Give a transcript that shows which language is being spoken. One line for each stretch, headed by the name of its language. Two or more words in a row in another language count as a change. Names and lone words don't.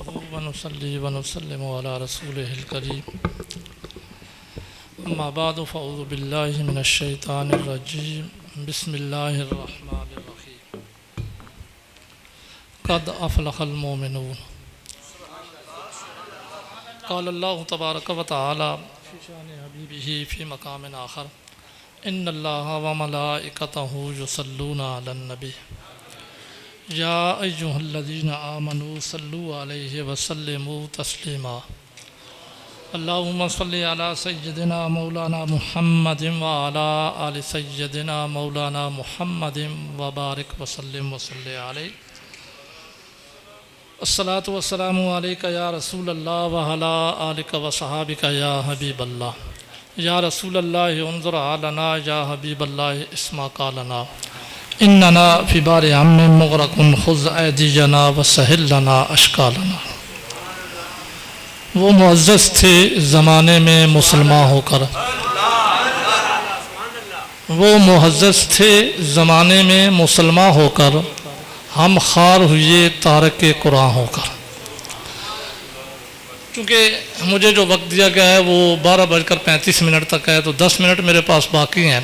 Arabic: ونصلي ونسلم على رسوله الكريم أما بعد فأعوذ بالله من الشيطان الرجيم بسم الله الرحمن الرحيم قد أفلح المؤمنون قال الله تبارك وتعالى في شأن حبيبه في مقام آخر إن الله وملائكته يصلون على النبي يا أيها الذين آمنوا صلوا عليه وسلموا تسليما اللهم صل على سيدنا مولانا محمد وعلى آل سيدنا مولانا محمد وبارك وسلم وصل عليه الصلاة والسلام عليك يا رسول الله وعلى آلك وصحابك يا حبيب الله يا رسول الله انظر علينا يا حبيب الله اسمع قالنا إننا في بحر غم مغرق خذ أيدينا وسهل لنا أشكالنا.
Urdu: وہ معزز تھے زمانے میں مسلمان ہو کر، وہ معزز تھے زمانے میں مسلمان ہو کر، ہم خوار ہوئے تارک قرآن ہو کر. کیونکہ مجھے جو وقت دیا گیا ہے وہ 12:35 تک ہے، تو 10 منٹ میرے پاس باقی ہیں.